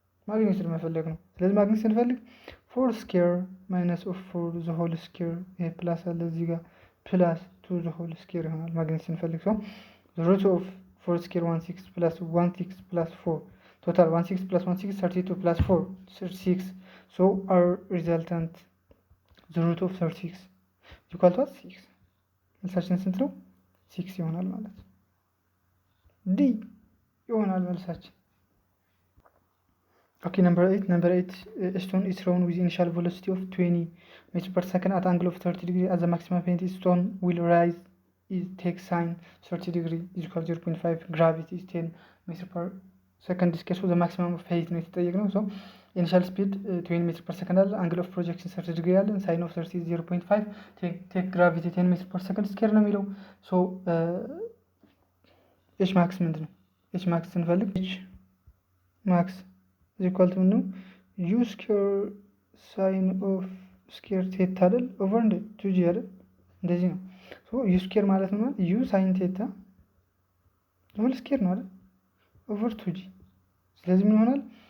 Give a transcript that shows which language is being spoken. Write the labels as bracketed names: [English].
[Amharic] ማግኒቱድ መፈለግ ነው። ስለዚህ ማግኒቱድ ስንፈልግ 4 ስኩዌር ማይነስ ኦፍ 4 ዘ ሆል ስኩዌር ይሄ ፕላስ አለ እዚህ ጋር ፕላስ 2 ዘ ሆል ስኩዌር ይሆናል። ማግኒቱድ ስንፈልግ ሰው ዘ ሩት ኦፍ 4 ስኩዌር 16 ፕላስ 16 ፕላስ 4 ቶታል 16 ፕላስ 16 32 ፕላስ 4 36 ሶ [English] our resultant the root of 36 equal to 6 [Amharic] መልሳችን ስንት ነው? 6 ይሆናል ማለት ነው። ዲ ይሆናል መልሳችን። [English] Okay, number 8 stone is thrown with initial velocity of 20 meters per second at angle of 30 degrees. As the maximum height stone will rise, it takes sine 30 degree is equal to 0.5. Gravity is 10 meters per second. This case the maximum of height [Amharic] ነው የተጠየቅነው። [English] So initial speed 20 meters per second አለ። angle of projection 30 degree አለ። sine of 30 is 0.5. take gravity 10 meters per second ስኬር [Amharic] ነው የሚለው። [English] So h max [Amharic] ምንድን ነው? h max ስንፈልግ h max ኢኳል ቱ ነው ዩ ስኩዌር ሳይን ኦፍ ስኩዌር ቴታ አይደል ኦቨር እንደ 2ጂ አይደል እንደዚህ ነው። ሶ ዩ ስኩዌር ማለት ነው ዩ ሳይን ቴታ ሆል ስኩዌር ነው አይደል ኦቨር 2ጂ። ስለዚህ ምን ይሆናል?